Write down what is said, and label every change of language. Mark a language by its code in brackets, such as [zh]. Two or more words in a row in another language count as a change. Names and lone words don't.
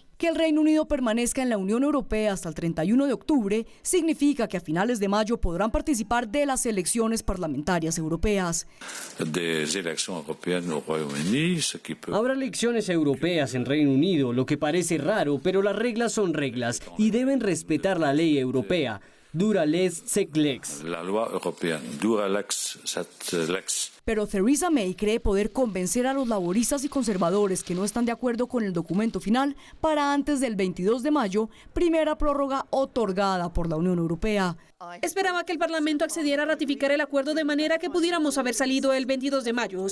[es] Que el Reino Unido permanezca en la Unión Europea hasta el 31 de octubre significa que a finales de mayo podrán participar de las elecciones parlamentarias europeas. Habrá elecciones europeas en Reino Unido, lo que parece raro, pero las reglas son reglas y deben respetar la ley europea. [la] Dura lex, sed lex. [fr] La loi européenne, [la] dura lex, sed lex. [es] Pero Theresa May cree poder convencer a los laboristas y conservadores que no están de acuerdo con el documento final para antes del 22 de mayo, primera prórroga otorgada por la Unión Europea. Esperaba que el Parlamento accediera a ratificar el acuerdo de manera que pudiéramos haber salido el 22 de mayo.